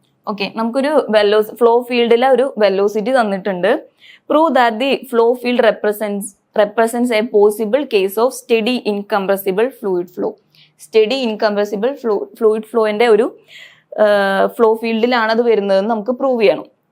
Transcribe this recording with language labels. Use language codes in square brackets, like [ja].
[ml] Okay, നമുക്കൊരു flow ഫീൽഡിലെ ഒരു വെലോസിറ്റി തന്നിട്ടുണ്ട്. [en] Prove that the flow field represents a possible case of steady incompressible fluid flow. [ml] Study incompressible fluid ഫ്ലോയിൻ്റെ ഒരു flow ഫീൽഡിലാണ് അത് വരുന്നതെന്ന് നമുക്ക് പ്രൂവ് ചെയ്യണം.